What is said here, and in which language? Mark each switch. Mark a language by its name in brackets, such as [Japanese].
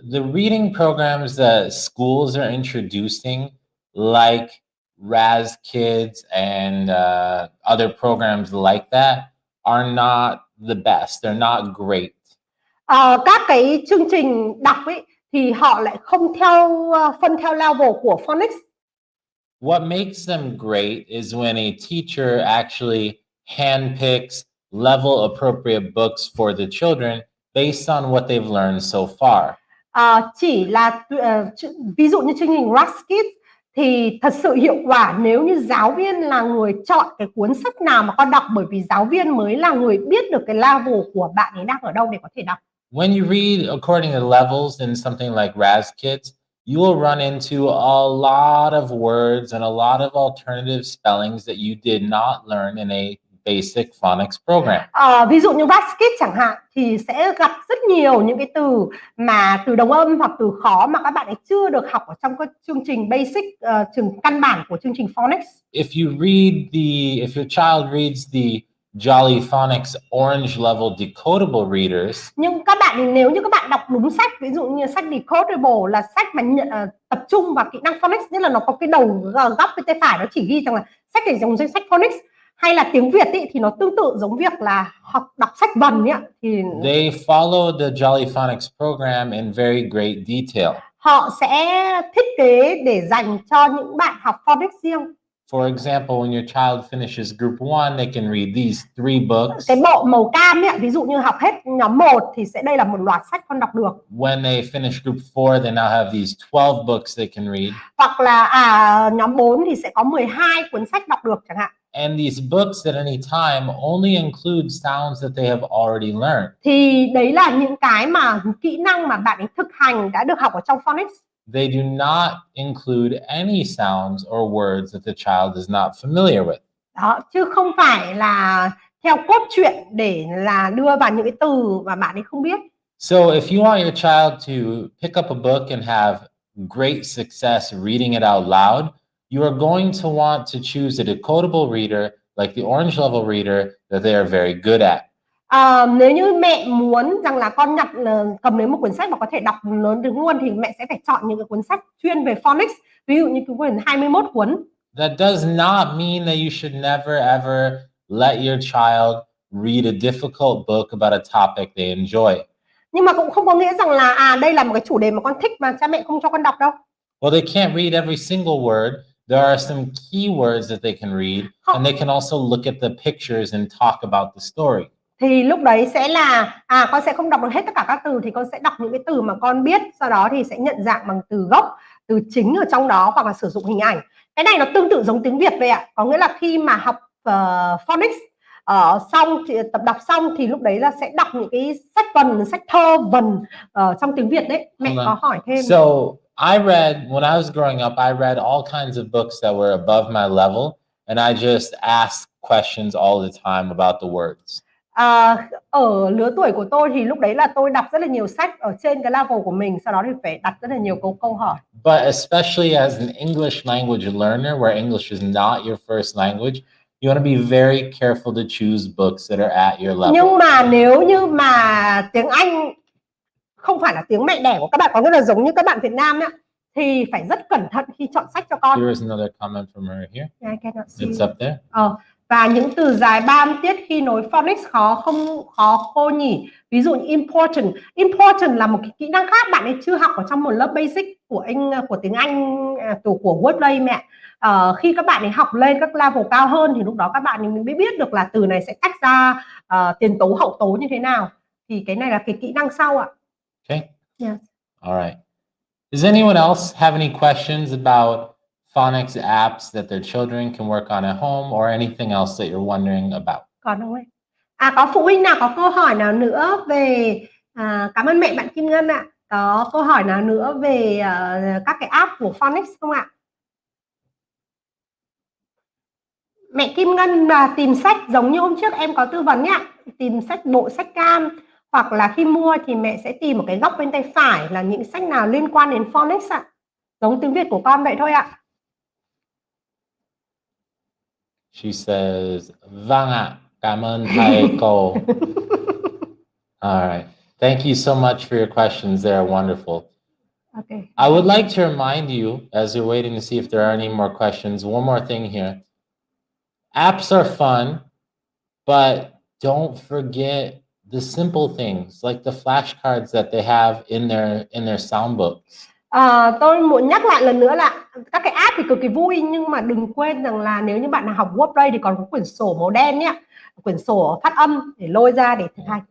[English] The reading programs that schools are introducing, like Raz Kids and other programs like that, are not the best. They're not great. [Vietnamese] Các cái chương trình đọc ấy thì họ lại không phân theo level của phonics. [English] What makes them great is when a teacher actually handpicks level appropriate books for the children based on what they've learned so far. [Vietnamese] Chỉ là ví dụ như chương trình Raz Kids thì thật sự hiệu quả nếu như giáo viên là người chọn cái cuốn sách nào mà con đọc, bởi vì giáo viên mới là người biết được cái level của bạn ấy đang ở đâu để có thể đọc. [English] When you read according to levels in something like Raz Kids, you will run into a lot of words and a lot of alternative spellings that you did not learn in a basic phonics program. [Vietnamese] Ví dụ như Raz Kids chẳng hạn thì sẽ gặp rất nhiều những cái từ mà từ đồng âm hoặc từ khó mà các bạn ấy chưa được học ở trong các chương trình basic, trường căn bản của chương trình phonics. [English] If your child reads the Jolly Phonics Orange Level Decodable readers, [Vietnamese] Nhưng các bạn nếu như các bạn đọc đúng sách, ví dụ như sách Decodable là sách mà tập trung vào kỹ năng phonics, nghĩa là nó có cái đầu góc bên tay phải nó chỉ ghi rằng là sách này giống danh sách phonics, hay là tiếng Việt ý, thì nó tương tự giống việc là đọc sách vần ấy, thì [English] they follow the Jolly Phonics program in very great detail. [Vietnamese] Họ sẽ thiết kế để dành cho những bạn học phonics riêng. [English] For example, when your child finishes group 1, they can read these 3 books. [Vietnamese] Cái bộ màu cam ấy, ví dụ như học hết nhóm 1 thì sẽ đây là một loạt sách con đọc được. [English] When they finish group 4, they now have these 12 books they can read. [Vietnamese] Hoặc là nhóm 4 thì sẽ có 12 cuốn sách đọc được chẳng hạn. [English] And these books at any time only include sounds that they have already learned. [Vietnamese] Thì đấy là những cái mà kỹ năng mà bạn ấy thực hành đã được học ở trong phonics. [English] They do not include any sounds or words that the child is not familiar with. [Vietnamese] Đó, chứ không phải là theo cốt truyện để là đưa vào những cái từ mà bạn ấy không biết. [English] So if you want your child to pick up a book and have great success reading it out loud, you are going to want to choose a decodable reader like the orange level reader that they are very good at. [Vietnamese] Nếu như mẹ muốn rằng là con cầm đến một cuốn sách mà có thể đọc lớn đứng luôn thì mẹ sẽ phải chọn những cái cuốn sách chuyên về phonics, ví dụ như cái quyển 21 cuốn. [English] That does not mean that you should never ever let your child read a difficult book about a topic they enjoy. [Vietnamese] Nhưng mà cũng không có nghĩa rằng là đây là một cái chủ đề mà con thích mà cha mẹ không cho con đọc đâu. [English] Well, they can't read every single word. There are some keywords that they can read, and they can also look at the pictures and talk about the story. [Vietnamese] Thì lúc đấy sẽ là con sẽ không đọc được hết tất cả các từ, thì con sẽ đọc những cái từ mà con biết, sau đó thì sẽ nhận dạng bằng từ gốc, từ chính ở trong đó, hoặc là sử dụng hình ảnh. Cái này nó tương tự giống tiếng Việt vậy ạ. Có nghĩa là khi mà học phonics xong tập đọc xong thì lúc đấy là sẽ đọc những cái sách vần, sách thơ vần trong tiếng Việt đấy. Mẹ có hỏi thêm. [English] So I read, when I was growing up, I read all kinds of books that were above my level, and I just asked questions all the time about the words. [Vietnamese] Ở lứa tuổi của tôi thì lúc đấy là tôi đọc rất là nhiều sách ở trên cái level của mình, sau đó thì phải đặt rất là nhiều câu hỏi. [English] But especially as an English language learner, where English is not your first language, you want to be very careful to choose books that are at your level. [Vietnamese] Nhưng mà nếu như mà tiếng Anh không phải là tiếng mẹ đẻ của các bạn, có nghĩa là giống như các bạn Việt Nam ấy, thì phải rất cẩn thận khi chọn sách cho con. [English] There is another comment from her here. Yeah, I cannot see. It's up there. [Vietnamese] Và những từ dài 3 âm tiết khi nối phonics khó cô nhỉ. Ví dụ như important. Important là một cái kỹ năng khác bạn ấy chưa học ở trong một lớp basic của tiếng Anh của Wordplay mẹ. Khi các bạn ấy học lên các level cao hơn thì lúc đó các bạn ấy mới biết được là từ này sẽ tách ra tiền tố hậu tố như thế nào. Thì cái này là cái kỹ năng sau ạ. [English] Okay. Yes. All right. Does anyone else have any questions about phonics apps that their children can work on at home, or anything else that you're wondering about? [Vietnamese] Còn không em? Có phụ huynh nào có câu hỏi nào nữa về cảm ơn mẹ bạn Kim Ngân ạ. Có câu hỏi nào nữa về các cái app của phonics không ạ? Mẹ Kim Ngân tìm sách giống như hôm trước em có tư vấn nhá, tìm bộ sách cam, hoặc là khi mua thì mẹ sẽ tìm một cái góc bên tay phải là những sách nào liên quan đến phonics ạ. Giống tiếng Việt của con vậy thôi ạ. [English] She says, [Vietnamese] vâng ạ, cảm ơn thầy cô. [English] All right. Thank you so much for your questions. They are wonderful. Okay. I would like to remind you, as you're waiting to see if there are any more questions, one more thing here. Apps are fun, but don't forget the simple things like the flashcards that they have in their sound books. [Vietnamese] Tôi muốn nhắc lại lần nữa là các cái app thì cực kỳ vui, nhưng mà đừng quên rằng là nếu như bạn nào học Wordplay thì còn có quyển sổ màu đen nhé, quyển sổ phát âm để lôi ra để thực hành.